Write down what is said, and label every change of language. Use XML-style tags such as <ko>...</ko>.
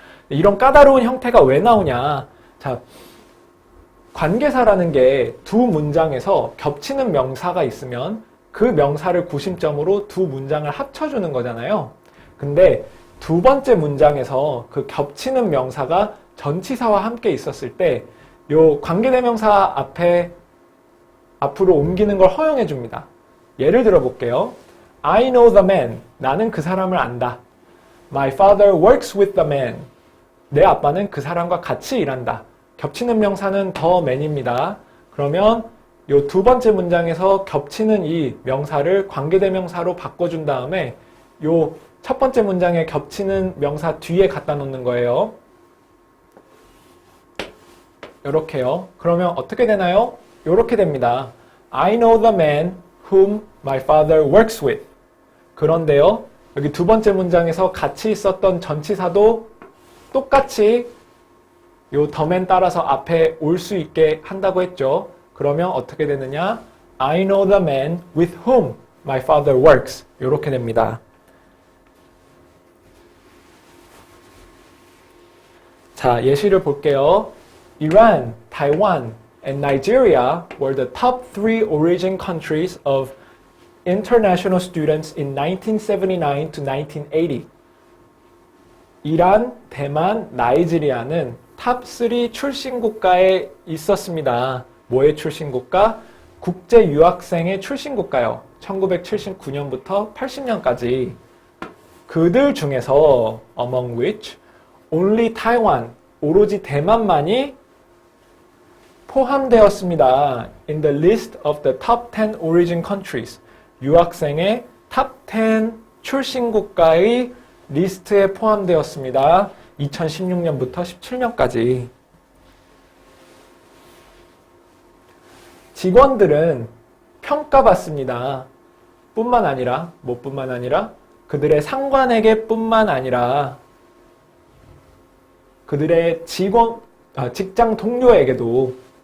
<ko>이런 까다로운 형태가 왜 나오냐. 자, 관계사라는 게 두 문장에서 겹치는 명사가 있으면 그 명사를 구심점으로 두 문장을 합쳐주는 거잖아요. 근데 두 번째 문장에서 그 겹치는 명사가 전치사와 함께 있었을 때 요 관계대명사 앞으로 옮기는 걸 허용해 줍니다. 예를 들어 볼게요.</ko> <en>I know the man.</en> <ko>나는 그 사람을 안다.</ko> <en>My father works with the man.</en> <ko>내 아빠는 그 사람과 같이 일한다. 겹치는 명사는 the man입니다. 그러면 요 두 번째 문장에서 겹치는 이 명사를 관계대명사로 바꿔준 다음에 요 첫 번째 문장에 겹치는 명사 뒤에 갖다 놓는 거예요. 요렇게요. 그러면 어떻게 되나요? 요렇게 됩니다.</ko> <en>I know the man whom my father works with.</en> <ko>그런데요, 여기 두 번째 문장에서 같이 있었던 전치사도 똑같이 요 the man 따라서 앞에 올 수 있게 한다고 했죠. 그러면 어떻게 되느냐?</ko> <en>I know the man with whom my father works.</en> <ko>요렇게 됩니다. 자, 예시를 볼게요.</ko> <en>Iran, Taiwan, and Nigeria were the top 3 origin countries of international students in 1979 to 1980.</en> <ko>이란, 대만, 나이지리아는 탑3 출신 국가에 있었습니다. 뭐의 출신 국가? 국제 유학생의 출신 국가요. 1979년부터 80년까지. 그들 중에서</ko> <en>among which only Taiwan,</en> <ko>오로지 대만만이 포함되었습니다.</ko> <en>In the list of the top 10 origin countries.</en> <ko>유학생의 top 10 출신 국가의 리스트에 포함되었습니다. 2016년부터 17년까지. 직원들은 평가받습니다. 뿐만 아니라, 뿐만 아니라 그들의 상관에게 뿐만 아니라 그들의 직장 동료에게도,</ko>